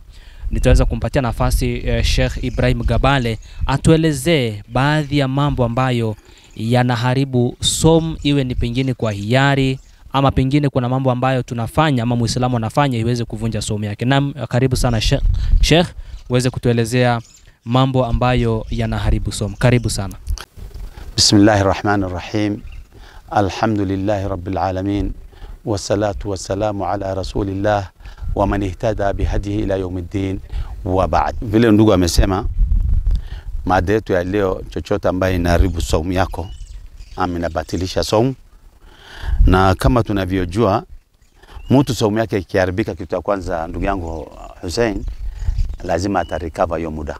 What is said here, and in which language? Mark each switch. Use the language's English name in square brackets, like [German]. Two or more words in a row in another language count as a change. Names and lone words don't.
[Swahili] Nitaweza kumpatia nafasi Sheikh Ibrahim Gabale atuelezee baadhi ya mambo ambayo yanaharibu somu, iwe ni pengine kwa hiari ama pengine kuna mambo ambayo tunafanya ama Muislamu anafanya iweze kuvunja somu yake. Naam, karibu sana Sheikh, uweze kutuelezea mambo ambayo yanaharibu somu. Karibu sana. [Arabic] بسم الله الرحمن الرحيم. الحمد لله رب العالمين. والصلاة والسلام على رسول الله ومن اهتدى بهديه إلى يوم الدين وبعد. [Swahili] Vile ndugu amesema, mada yetu ya leo, chochote ambaye inaharibu somu yako ama inabatilisha somu. Na kama tunavyojua, mtu somu yake ikiharibika, kitu cha kwanza ndugu yangu Hussein, lazima atarecover hiyo muda.